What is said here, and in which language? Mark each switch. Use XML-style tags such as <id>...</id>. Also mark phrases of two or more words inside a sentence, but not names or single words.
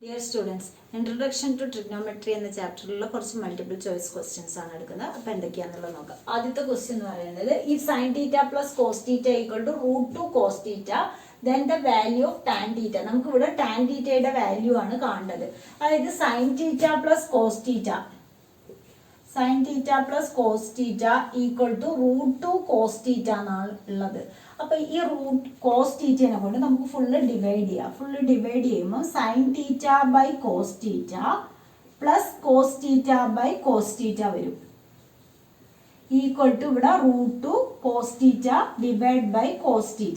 <en>Dear students,</en> <ml>Introduction to Trigonometry എന്ന ചാപ്റ്ററിലുള്ള കുറച്ച്</ml> <en>multiple choice questions</en> <ml>ആണ് എടുക്കുന്നത്. അപ്പോൾ എന്തൊക്കെയാണെന്നുള്ളത് നോക്കാം. ആദ്യത്തെ ക്വസ്റ്റ്യൻ എന്ന് പറയുന്നത്</ml> <en>if sin theta plus cos theta equal to root 2 cos theta then the value of tan theta.</en> <ml>നമുക്ക് ഇവിടെ</ml> <en>tan theta</en> <ml>യുടെ വാല്യൂ ആണ് കാണേണ്ടത്. അതായത്</ml> <en>sin theta plus cos theta sin theta plus cos theta equal to root 2 cos theta</en> <ml>എന്നാണ് ഉള്ളത്. അപ്പോൾ ഈ</ml> <en>root cos theta</en> <ml>കൊണ്ട് നമുക്ക്</ml> <en>full divide</en> <ml>ചെയ്യാം.</ml> <en>full divide ചെയ്യുമ്പോൾ sine theta by cos theta plus cos theta by cos theta വരും. equal to ഇവിടെ root 2 cos theta divide by cos theta.</en>